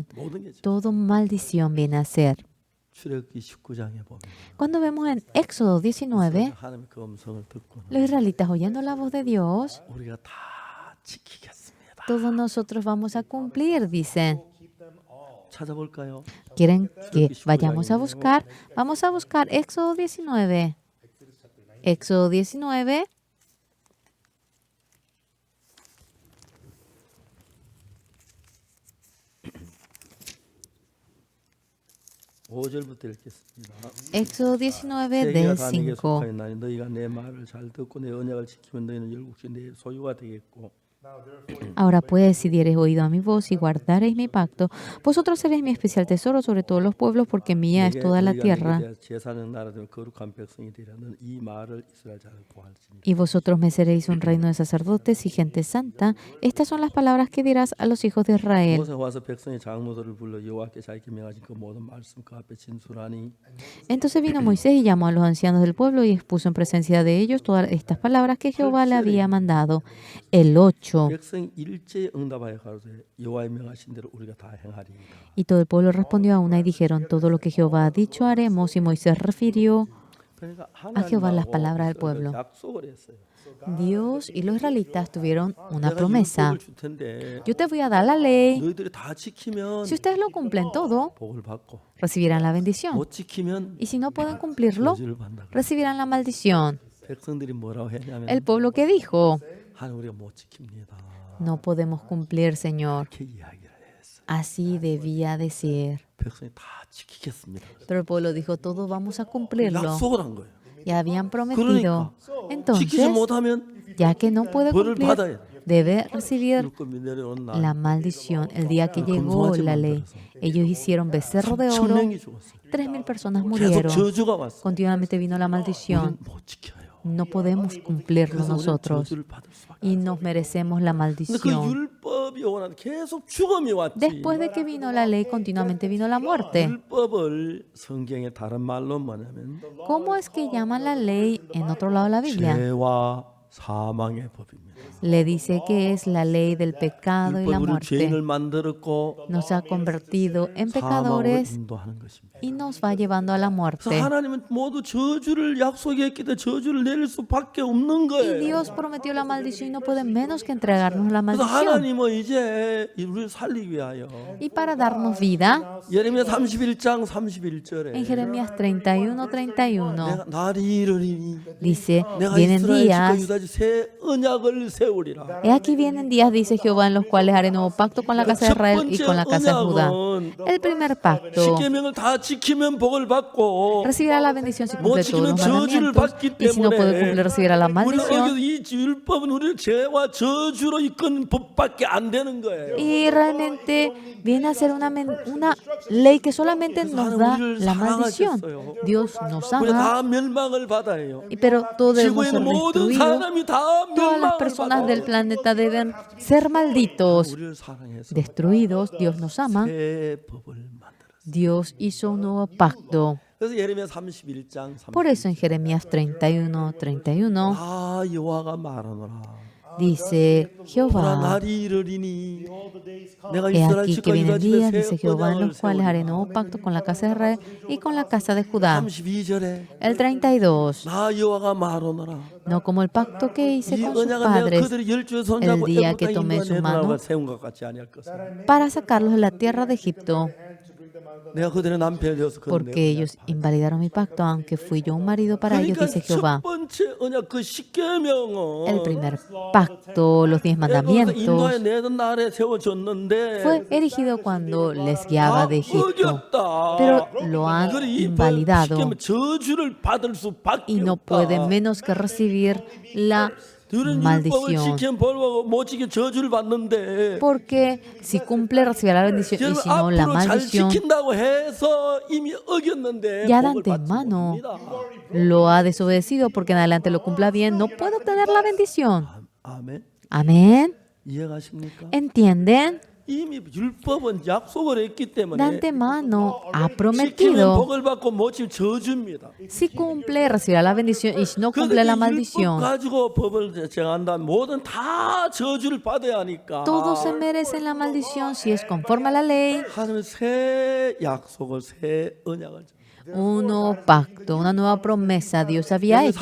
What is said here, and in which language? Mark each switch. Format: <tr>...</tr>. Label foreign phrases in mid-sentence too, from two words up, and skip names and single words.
<ko>모든 게</ko> <es>todo maldición viene a ser.</es> <ko>출애굽기 19장에 보면</ko> <es>Cuando vemos en Éxodo 19,</es> <ko>하나님 그 음성을 듣고는</ko> <es>los israelitas oyendo la voz de Dios,</es> <ko>우리가 다 지키겠습니다.</ko> <es>todos nosotros vamos a cumplir, dicen.</es> <ko>찾아볼까요?</ko> <es>¿Quieren que vayamos a buscar? Vamos a buscar Éxodo 19. Éxodo 19.</es> <ko>오절부터 읽겠습니다. Éxodo 19 세계가</ko> <es>del</es> <ko>다 네게 5. 속하였나니 너희가 내 말을 잘 듣고 내 언약을 지키면 너희는 열국시 내 소유가 되겠고</ko> <en>Now therefore,</en> <es>Ahora pues, si diereis oído a mi voz y guardareis mi pacto, vosotros seréis mi especial tesoro sobre todos los pueblos, porque mía es</es> <ko>내게</ko> <es>toda la</es> <ko>너희가 내게</ko> <es>tierra.</es> <ko>대하여 제사장 나라 되며 거룩한 백성이 되리라. 너는 이 말을 이스라엘 자를 보할지니.</ko> <es>Y vosotros me seréis un reino de sacerdotes y gente santa. Estas son las palabras que dirás a los hijos de Israel.</es> <ko>모세가 와서 백성의 장로들을 불러 여호와께 자기께 명하신 그 모든 말씀 그 앞에 진술하니</ko> <es>Entonces vino Moisés y llamó a los ancianos del pueblo y expuso en presencia de ellos todas estas palabras que Jehová le había mandado. El 8.</es> <ko>백성이 일제히 응답하여 가로되 여호와의 명하신 대로 우리가 다 행하리이다.</ko> <es>Y todo el pueblo respondió a una y dijeron, todo lo que Jehová ha dicho haremos. Y Moisés refirió</es> <ko>그러니까</ko> <es>a Jehová las</es> <ko>하나님하고</ko> <es>palabras del</es> <ko>이스라엘은</ko> <es>pueblo.</es> <ko>약속을 했어요.</ko> <es>Dios y los israelitas tuvieron una</es> <ko>내가</ko> <es>promesa.</es> <ko>율법을 줄 텐데</ko> <es>Yo te voy a dar la ley.</es> <ko>너희들이 다 지키면</ko> <es>Si ustedes lo cumplen todo,</es> <ko>복을 받고</ko> <es>recibirán la bendición.</es> <ko>못 지키면</ko> <es>Y si no pueden cumplirlo,</es> <ko>저주를 받는다.</ko> <es>recibirán la maldición.</es> <ko>백성들이 뭐라고 했냐면</ko> <es>El pueblo que dijo,</es> <ko>하나님 우리가 못 지킵니다.</ko> <es>no podemos cumplir, Señor.</es> <ko>이렇게 이야기를 했어요.</ko> <es>Así debía decir.</es> <ko>백성이 다 지키겠습니다.</ko> <es>Pero el pueblo dijo, todo vamos a cumplirlo.</es> <ko>약속을 한 거예요.</ko> <es>Ya habían prometido.</es> <ko>지키지</ko> <es>Entonces,</es> <ko>못하면</ko> <es>ya que no puede</es> <ko>벌을</ko> <es>cumplir,</es> <ko>받아야 돼.</ko> <es>debe recibir</es> <ko>율법이 내려온 날</ko> <es>la maldición. El día que llegó la ley, ellos hicieron becerro de oro.</es> <ko>3,000명이 죽었어요.</ko> <es>3,000 personas</es> <ko>계속</ko> <es>murieron.</es> <ko>저주가 왔어요.</ko> <es>Continuamente vino la maldición.</es> <ko>우리는 못 지켜요.</ko> <es>No podemos cumplirlo</es> <ko>그래서 우리는</ko> <es>nosotros.</es> <ko>저주를 받을 수밖에.</ko> <es>Y nos merecemos la</es> <ko>근데 그</ko> <es>maldición.</es> <ko>율법이 오고 나서 계속 죽음이 왔지.</ko> <es>Después de que vino la ley, continuamente vino la muerte.</es> <ko>율법을 성경의 다른 말로 뭐냐면</ko> <es>¿Cómo es que llaman la ley en otro lado de la Biblia?</es> <ko>죄와 사망의 법입니다.</ko> <es>Le dice que es la ley del pecado y la</es> <ko>율법이 우리를 죄인을</ko> <es>muerte.</es> <ko>만들었고</ko> <es>Nos ha convertido en</es> <ko>사망으로</ko> <es>pecadores</es> <ko>인도하는 것입니다.</ko> <es>y nos va llevando a la</es> <ko>그래서</ko> <es>muerte.</es> <ko>하나님은 모두 저주를 약속했기 때문에 저주를 내릴 수밖에 없는</ko> <es>Y</es> <ko>거예요.</ko> <es>Dios prometió la maldición y no puede menos que entregarnos la</es> <ko>그래서</ko> <es>maldición.</es> <ko>하나님은 이제 우리를 살리기 위하여</ko> <es>Y para darnos vida,</es> <ko>예레미야 31장 31절에</ko> <es>en Jeremías 31:31</es> <ko>내가 날이 이르리니</ko> <es>dice,</es> <ko>내가</ko> <es>vienen</es> <ko>이스라엘 집과</ko> <es>días,</es> <ko>유다 집 새 언약을 세우리라.</ko> <es>he aquí vienen días, dice Jehová, en los cuales haré nuevo pacto con la casa de Israel y con la casa de Judá. El primer pacto</es> <ko>십계명을 다 지키면 복을 받고</ko> <es>recibirá la bendición si</es> <ko>못</ko> <es>cumple todos</es> <ko>지키면</ko> <es>los</es> <ko>저주를</ko> <es>mandamientos,</es> <ko>받기</ko> <es>y si no puede</es> <ko>때문에</ko> <es>cumplir recibirá la</es> <ko>우리는</ko> <es>maldición.</es> <ko>이 율법은 우리를 죄와 저주로 이끄는 법밖에 안 되는 거예요.</ko> <es>Y realmente viene a ser una ley que solamente nos da la maldición. Dios nos</es> <ko>우리</ko> <es>ama,</es> <ko>다 멸망을 받아요.</ko> <es>pero todos debemos</es> <ko>지구에</ko> <es>ser</es> <ko>있는 모든</ko> <es>destruidos.</es> <ko>사람이 다</ko> <es>Todas las</es> <ko>멸망을</ko> <es>personas del</es> <ko>받아요.</ko> <es>planeta deben ser malditos,</es> <ko>우리를 사랑해서</ko> <es>destruidos. Dios nos ama.</es> <ko>새 법을 만들었어요.</ko> <es>Dios hizo un nuevo pacto.</es> <ko>그래서 예레미야 31장 30절</ko> <es>Por eso en Jeremías 31:31</es> <ko>아 여호와가 말하노라</ko> <es>dice</es> <ko>보라</ko> <es>Jehová,</es> <ko>날이 이르리니 내가</ko> <es>he</es> <ko>이스라엘</ko> <es>aquí que</es> <ko>집과 유다</ko> <es>vienen</es> <ko>집에</ko> <es>días,</es> <ko>새</ko> <es>dice Jehová, en</es> <ko>언약을</ko> <es>los cuales haré</es> <ko>세우리라.</ko> <es>nuevo pacto con la casa de Israel y con la casa de Judá.</es> <ko>32절에</ko> <es>El 32,</es> <ko>나 여호와가 말하노라</ko> <es>no como el pacto que hice</es> <ko>이</ko> <es>con sus</es> <ko>언약은 내가</ko> <es>padres</es> <ko>그들의 열주에 손잡고</ko> <es>el día</es> <ko>애굽</ko> <es>que</es> <ko>땅</ko> <es>tomé</es> <ko>인도한</ko> <es>su</es> <ko>내도라고</ko> <es>mano</es> <ko>세운 것 같지 아니할 것을</ko> <es>para sacarlos de la tierra de Egipto,</es> <ko>내가 그들의 남편이 되어서 그들의</ko> <es>porque ellos invalidaron mi pacto, aunque fui yo un marido para ellos,</es> <ko>그러니까</ko> <es>dice</es> <ko>첫</ko> <es>Jehová.</es> <ko>번째 언약 그 십계명은</ko> <es>El primer pacto, los 10</es> <ko>인도에</ko> <es>mandamientos,</es> <ko>내던 날에 세워졌는데</ko> <es>fue erigido cuando les guiaba de Egipto,</es> <ko>어겼다.</ko> <es>pero lo han</es> <ko>그래, 이</ko> <es>invalidado</es> <ko>십계명 저주를 받을 수밖에</ko> <es>y no</es> <ko>없다.</ko> <es>puede menos que recibir la</es> <ko>들은 율법을</ko> <es>maldición.</es> <ko>지키면 벌하고 못 지키면 저주를 받는데</ko> <es>Porque si cumple recibirá la bendición y</es> <ko>여러분</ko> <es>si no la</es> <ko>앞으로 잘</ko> <es>maldición.</es> <ko>지킨다고 해서 이미 어겼는데</ko> <es>Ya de</es> <ko>복을 받지</ko> <es>antemano</es> <ko>못합니다.</ko> <es>lo ha desobedecido, porque en adelante lo cumpla bien, no puede obtener la bendición.</es> <ko>아멘.</ko> <es>Amén.</es> <ko>이해가십니까?</ko> <es>¿Entienden?</es> <ko>이미 율법은 약속을 했기</ko> <es>De</es> <ko>때문에</ko> <es>antemano ha</es> <ko>지키면</ko> <es>prometido.</es> <ko>복을 받고 못 지키면 저주입니다.</ko> <es>Si cumple, recibirá la bendición, y si no cumple la</es> <ko>율법</ko> <es>maldición.</es> <ko>가지고 법을 정한다면 모든 다 저주를 받아야 하니까</ko> <es>Todos se merecen la maldición si es conforme a la ley.</es> <ko>하나님은 새 약속을 새 언약을</ko> <es>Un nuevo pacto, una nueva promesa Dios había hecho.</es>